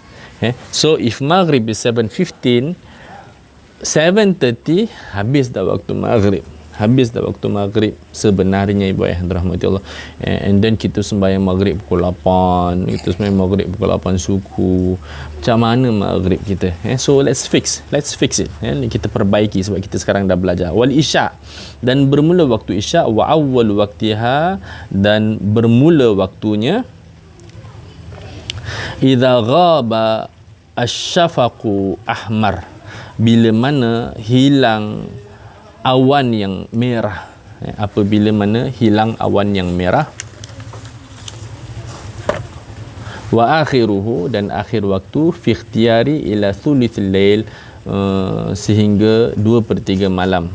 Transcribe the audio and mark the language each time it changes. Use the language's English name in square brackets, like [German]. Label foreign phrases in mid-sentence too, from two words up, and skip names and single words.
[English] So if maghrib is [Malay] 7:15, 7:30 habis dah waktu maghrib. Sebenarnya ibu ayah rahmati Allah. [English] And then [Malay] kita sembahyang maghrib pukul 8, kita sembahyang maghrib pukul 8 suku. Macam mana maghrib kita? [English] So let's fix it. [Malay] Kita perbaiki sebab kita sekarang dah belajar. [Arabic] والعشاء, [Malay] dan bermula waktu isya. [Arabic] وأول وقتها, [Malay] dan bermula waktunya [Arabic] إذا غاب الشفق أحمر, [Malay] bila mana hilang awan yang merah. Apabila mana hilang awan yang merah. [Arabic] وآخره, [Malay] dan akhir waktu [Arabic] في الاختيار إلى ثلث الليل, [Malay] sehingga 2/3 malam.